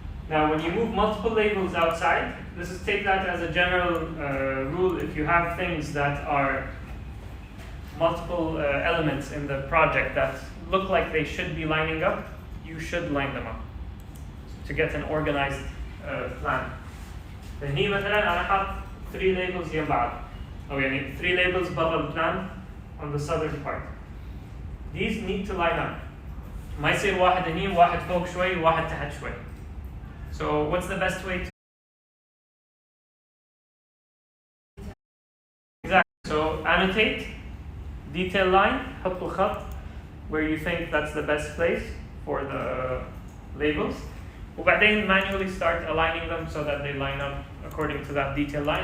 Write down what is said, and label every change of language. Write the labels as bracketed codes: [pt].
[en] Now when you move multiple labels outside, take that as a general rule. If you have things that are multiple elements in the project that look like they should be lining up, you should line them up to get an organized plan. [ar] هني مثلا أنا حاط 3 labels يم بعض, أو يعني 3 labels برا البلان [en] on the southern part. These need to line up. [ar] ما يصير واحد هني وواحد فوق شوي وواحد تحت شوي. [en] So what's the best way to exactly? So annotate. Detail line, [ar] حطوا خط [en] where you think that's the best place for the labels. [ar] وبعدين [en] manually start aligning them so that they line up according to that detail line.